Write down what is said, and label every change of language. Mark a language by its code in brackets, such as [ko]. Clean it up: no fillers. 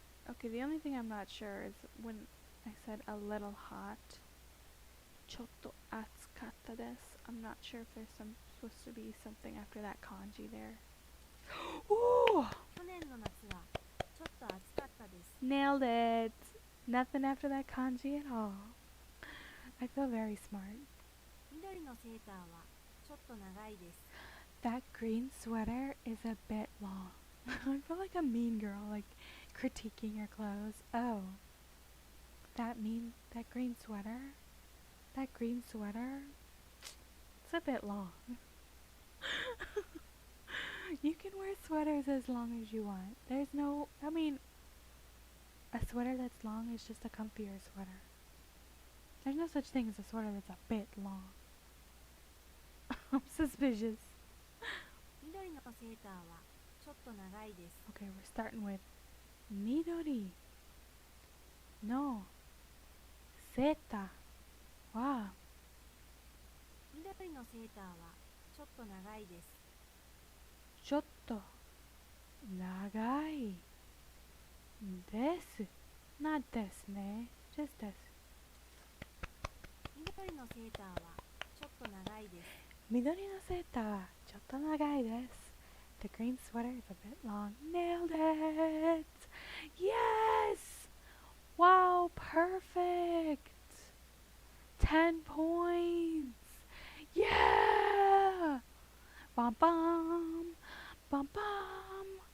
[en] Okay, the only thing I'm not sure is when I said a little hot. [ja] ちょっと暑かったです. [en] I'm not sure if there's supposed to be something after that kanji there. Ooh! [ja] 去年の夏はちょっと暑かったです。 [en] Nailed it! Nothing after that kanji at all. I feel very smart. [ja] 緑のセーターはちょっと長いです。 [en] That green sweater is a bit long. I feel like a mean girl, like critiquing your clothes. Oh, that green sweater? That green sweater? It's a bit long. You can wear sweaters as long as you want. There's no, I mean, a sweater that's long is just a comfier sweater. There's no such thing as a sweater that's a bit long. I'm suspicious. [ja] 緑のセーターはちょっと長いです。 [en] Okay, we're starting with [ja] Midori no Seta wa 緑のセーターはちょっと長いです。 chotto nagai desu. [en] Not desu ne, just desu. [ja] 緑のセーターはちょっと長いです。 Midori no seta wa chotto nagai desu. [en] The green sweater is a bit long. Nailed it! Yes! Wow, perfect! 10 points! Yeah! Bum bum! Bum bum!